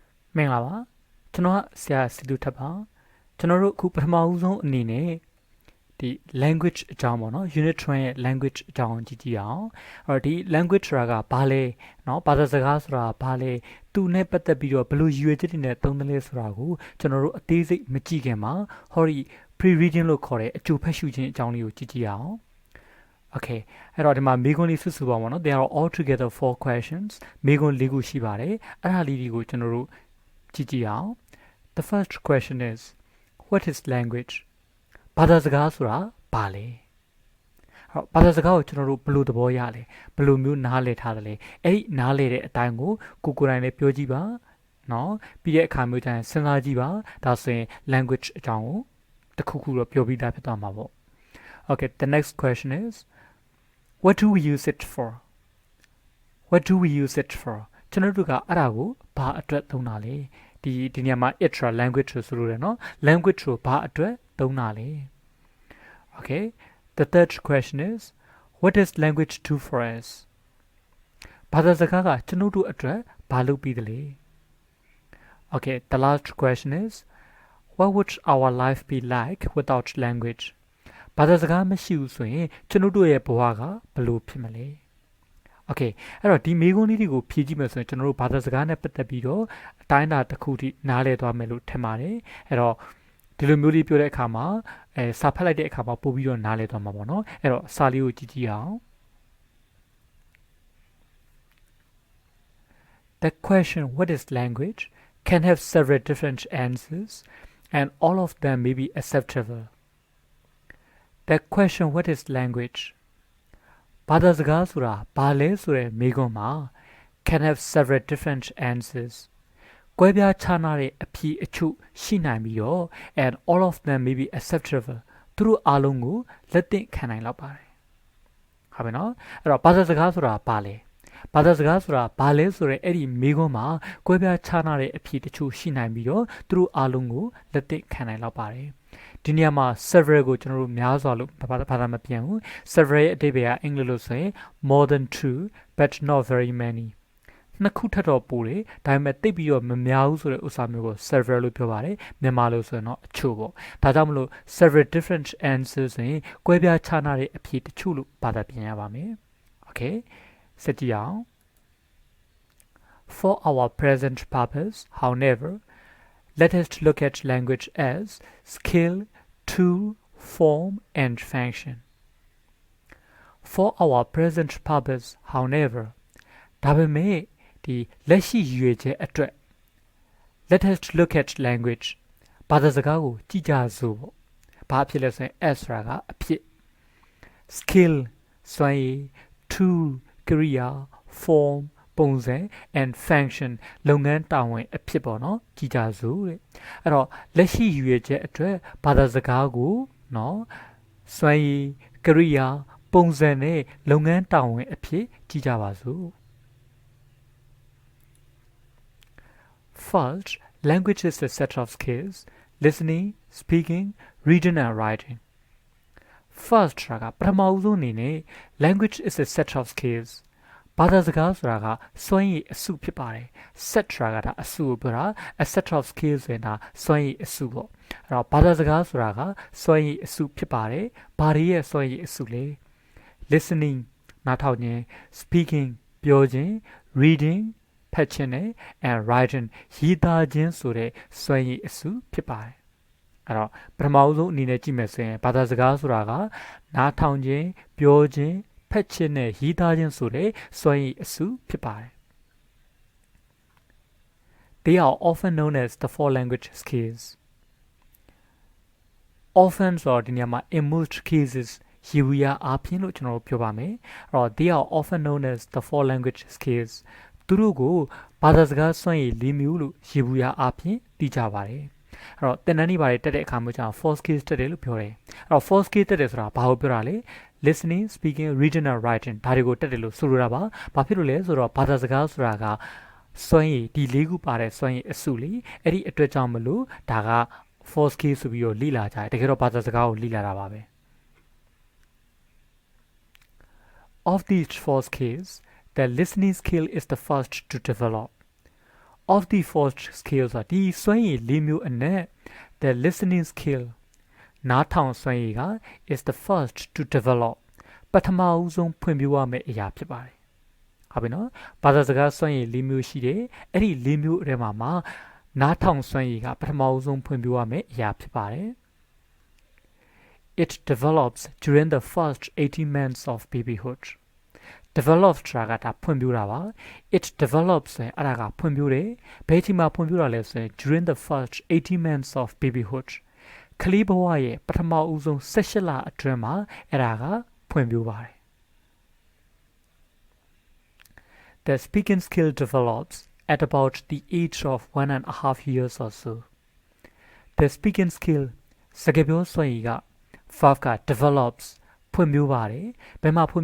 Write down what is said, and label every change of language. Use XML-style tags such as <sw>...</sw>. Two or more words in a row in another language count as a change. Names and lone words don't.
<my>မင်္ဂလာပါကျွန်တော်ကဆရာစီတူထပ်ပါကျွန်တော်တို့အခုပထမဦးဆုံးအနေနဲ့ဒီ language အကြောင်းပေါ့နော် unit 1ရဲ့ language အကြောင်းကြည့်အောင်အဲ့တော့ဒီ language ဆိုတာကဘာလဲเนาะဘာသာစကားဆိုတာဘာလဲသူနဲ့ပတ်သက်ပြီးတော့ဘယ်လိုရည်ရွယ်ချက်တွေနဲ့သုံးသလဲဆိုတာကိုကျွန်တော်တို့အသေးစိတ်မကြည့်ခင်မှာဟောဒီ pre-reading လို့ခေါ်တဲ့အကျိုးဖတ်ရှုခြင်းအကြောင်းလေးကိုကြ ည့်အောင် Okay အဲ့တော့ဒီမှာမေးခွန်းလေးစုစုပါပေါ့နော်</my> <en>There are all together 4 questions</en> <my>မေးခွန်း၄ခုရှိပါတယ်အဲ့ဒါလေးတွေကိုကျွန်တော်တို့ကြည့်အောင်</my> <en>The first question is what is language</en> <my>ဘာသာစကားဆိုတာဘာလဲအဲ့ဘာသာစကားကိုကျွန်တော်တို့ဘယ်လိုသဘောရလဲဘယ်လိုမျိုးနားလည်ထားတယ်လဲအဲ့ ဒီနားလည်တဲ့အတိုင်းကိုကိုယ်တိုင်လည်းပြောကြည့်ပါနော်ပြီးတဲ့အခါမျိုးကျရင်စဉ်းစားကြည့်ပါဒါဆိုရင် language အကြောင်းကိုတစ်ခုခုတော့ပြောပြီးသားဖြစ်သွားမှာပေါ့</my> <en>Okay the next question is what do we use it for what do we use it for</en> <my>ကျွန်တော်တို့ကအဲ့ဒါကိုဘာအတွက်သုံးတာလဲဒီနေရာမှာ</my> <en>itra language</en> <my>ဆိုလို့ရတယ်နော် language ကိုဘာအတွက်သုံးတာလဲ</my> <en>Okay the third question is what does language do for us</en> <my>ဘာသာစကားကကျွန်တော်တို့အတွက်ဘာလုပ်ပြီးသလဲ</my> <en>Okay the last question is what would our life be like without language</en> <my>ဘာသာစကားမရှိဘူးဆိုရင်ကျွန်တော်တို့ရဲ့ဘဝကဘယ်လိုဖြစ်မလဲ Okay အဲ့တော့ဒီမေးခွန်းလေးတွေကိုဖြေကြည့်မယ်ဆိုရင်ကျွန်တော်တို့ဘာသာစကားနဲ့ပတ်သက်ပြီးတော့အတိုင်းအတာတစ်ခုထိနားလည်သွားမယ်လို့ထင်ပါတယ်အဲ့တော့ဒီလိုမျိုးလေးပြောတဲ့အခါမှာစာဖတ်လိုက်တဲ့အခါမှာပို့ပြီးတော့နားလည်သွားမှာပေါ့နော်အဲ့တော့စာလေးကိုကြည့်အောင်</my> <en>The question what is language can have several different answers and all of them may be acceptable The question what is language</en> <my>ဘာသာစကားဆိုတာဘာလဲဆိုတဲ့မေးခွန်းမှာ</my> <en>can have several different answers</en> <my>ကွဲပြားခြားနားတဲ့အဖြေအချို့ရှိနိုင်ပြီးတော့</my> <en>and all of them may be acceptable</en> <my>သူတို့အားလုံးကိုလက်သင့်ခံနိုင်လောက်ပါတယ်ဟုတ်ပြီနော်အဲ့တော့ဘာသာစကားဆိုတာဘာလဲဘာသာစကားဆိုတာဘာလဲဆိုတဲ့အဲ့ဒီမေးခွန်းမှာ ကွဲပြားခြားနားတဲ့အဖြေတချို့ရှိနိုင်ပြီးတော့သူတို့အားလုံးကိုလက်သင့်ခံနိုင်လောက်ပါတယ်ဒီနေရာမှာ several ကိုကျွန်တော်တို့များစွာလို့ ဘာသာမပြန်ဘူး several ရဲ့အဓိပ္ပာယ်ကအင်္ဂလိပ်လိုဆိုရင်</my> <en>more than two but not very many</en> <my>နှစ်ခုထပ် တော့ပိုတယ်ဒါပေမဲ့တိတ်ပြီးတော့မများဘူးဆိုတဲ့ဥစ္စာမျိုးကို several လို့ပြောပါတယ်မြန်မာလိုဆိုရင်တော့အချို့ပေါ့ဒါကြောင့်မလို့</my> <en>several different answers</en> <my>ဆိုရင်ကွဲပြားခြားနားတဲ့အဖြေတချို့လို့ဘာသာပြန်ရပါမယ် okay ဆက်ကြည့်အောင်</my> <en>For our present purpose however let us look at language as skill tool, form, and function. For our present purpose, however,</en> <my>ဒါပေမဲ့ဒီလက်ရှိရည်ရွယ်ချက်အတွက်</my> <en>let us look at language</en> <my>ဘာသာစ ကားကိုကြည့်ကြစို့ပေါ့ဘာဖြစ်လဲဆိုရင် as ဆိုတာကအဖြစ် skill စွမ်းရည် tool ကိရိယာ form ပုံစံ</my> <en>and function</en> <my>လုပ်ငန်းတာဝန်အဖြစ်ပေါ့နော်ကြည်ကြစို့တဲ့အဲ့တော့လက်ရှိရည်ရွယ်ချက်အတွက်ဘာသာစကားကိုနော်စွမ်းရည်ကိရိယာပုံစံနဲ့လုပ်ငန်းတာဝန်အဖြစ်ကြည်ကြပါစို့</my> <en>First language is a set of skills listening speaking reading and writing First က</en> <my>ပထမဦးဆုံးအနေနဲ့</my> <en>language is a set of skills</en> <my>ဘာသာစကားဆိုတာကစွမ်းရည်အစုဖြစ် ပါတယ် set ဆိုတာကဒါအစုကိုပြောတာ</my> <en>a set of skills</en> <my>ဆိုတာစွမ်းရည်အစုပေါ့အဲ့တော့ဘာသာစကားဆိုတာကစွမ်းရည်အ စုဖြစ်ပါတယ်ဘာတွေရဲ့စွမ်းရည်အစုလဲ listening နားထောင်ခြင်း speaking ပြောခြင်း reading ဖတ်ခြင်းနဲ့</my> <en>and writing</en> <my>ရေးသားခြင်းဆိုတဲ့စွမ်းရည်အစုဖြစ်ပါတယ်အဲ့တော့ပထမဆုံးအနေနဲ့ကြည့်မယ်ဆိုရင်ဘာသာစကားဆိုတာကနားထောင်ခြင်းပြောခြင်းဖတ်ခြင်းနဲ့ရေးသားခြင်းဆိုတဲ့စွမ်းရည်အစုဖြစ်ပါတယ်</my> <en>They are often known as the four language skills.</en> <my>Often ဆိုတော့ဒီနေရာမှာ</my> <en>in most cases</en> <my>ယေဝီယာအားဖြင့်လို့ကျွန်တော်တို့ပြောပါမယ်အဲ့တော့</my> <en>they are often known as the four language skills</en> <my>သူတို့ ကိုဘာသာစကားစွမ်းရည်၄မျိုးလို့ယေဝီယာအားဖြင့်သိကြပါတယ်အဲ့တော့သင်တန်းတွေပါတယ်တက်တဲ့အခါမျိုးကျတော့</my> <en>four skills</en> <my>တက်တယ်လို့ပြောတယ်အဲ့တော့</my> <en>four skills</en> <my>တက်တယ်ဆိုတာဘာကိုပြောတာလဲ</my> <en>listening speaking reading and writing</en> <my>ဒါတွေကိုတက်တယ်လို့ဆိုလိုတာပါဘာဖြစ်လို့လဲဆိုတော့ဘာသာစကားဆိုတာကစွမ်းရည်ဒီ၄ခုပါတဲ့စွမ်းရည်အစုလေအဲ့ဒီအတွက်ကြောင့်မလို့ဒါက</my> <en>four skills</en> <my>ဆိုပြီးတော့လေ့လာကြတယ်တကယ်တော့ဘာသာစကားကိုလေ့လာတာပါပဲ</my> <en>Of these four skills the listening skill is the first to develop of the four skills</en> <my>ဆိုတာဒီစွမ်းရည်၄မျိုးအနက်</my> <en>the listening skill</en> <my>နားထောင်စွမ်းရည်က</my> <en>is the first to develop</en> <my>ပထမဦးဆုံးဖွံ့ဖြိုးရမယ့်အရာဖြစ်ပါတယ်ဟုတ်ပြီနော်ဘာသာစကားစွမ်းရည်၄မျိုးရှိတယ်အဲ့ဒီ၄မျိုးအထဲမှာနားထောင်စွမ်းရည်ကပထမဦးဆုံးဖွံ့ဖြိုးရမယ့်အရာဖြစ်ပါတယ်</my> <en>It develops during the first 18 months of babyhood develop</en> <my>ဆိုတာကဒါဖွံ့ဖြိုးတာပါ</my> <en>it develops</en> <my>ဆိုရင်အဲ့ဒါကဖွံ့ဖြိုးတယ်ဘယ်အချိန်မှာဖွံ့ဖြိုးတာလဲဆိုရင်</my> <en>during the first 18 months of babyhood</en> <my>ကလေးဘဝရဲ့ပထမဦးဆုံး18လအတွင်းမှာအဲ့ဒါကဖွံ့ဖြိုးပါတယ်</my> <en>The speaking skill develops at about the age of 1.5 years or so The speaking skill</en> <my>စကားပြောစွမ်းရည်က</my> <en>verb က develops</en> <my>ဖွံ့ဖြိုးပါတယ်ဘယ်မှာဖွံ့</my>